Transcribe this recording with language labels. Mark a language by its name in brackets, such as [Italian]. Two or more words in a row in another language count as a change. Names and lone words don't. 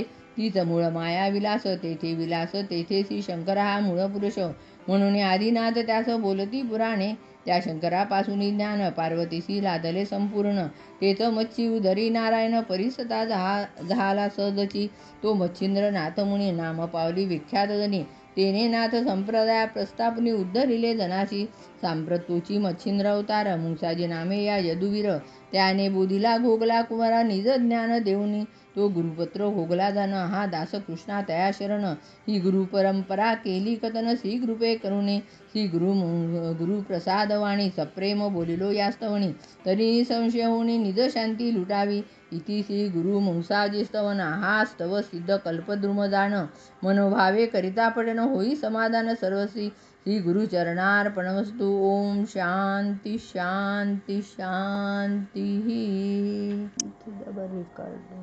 [Marathi] तीच मूळ माया विलास, तेथे विलास तेथे श्री शंकर हा मूळ पुरुष. म्हणून आदिनाथ त्यास बोलती पुराणे, त्या शंकरापासून ज्ञान पार्वतीसी लादले संपूर्ण. तेच मच्छी उदरी नारायण परिसता झाला सहजची. तो मच्छिंद्र नाथ मुनी नाम पावली विख्यात जनी. तेने नाथ संप्रदाय प्रस्थापनी उद्धरिले जनाशी. सांप्रतोची मच्छिंद्र अवतार मुंसाजी नामे या यदुवीर. त्याने बोधिला घोगला कुमारा निज ज्ञान देऊनी. तो गुरुपुत्र घोगला जाण, हा दास कृष्णा तया शरण. ही गुरु परंपरा केली कथन श्री कृपे करुणे. श्री गुरु प्रसाद वाणी सप्रेम बोलिलो या स्तवणी. तरी संशय होणी निज शांती लुटावी. इति श्री गुरु मुंसाजी स्तवन. हा स्तव सिद्ध कल्पद्रुम जाण, मनोभावे करिता पठन होई समाधान सर्वसी. [Sanskrit] श्री गुरु चरणार्पणमस्तु. ओम शांती शांती शांती. [English] double record.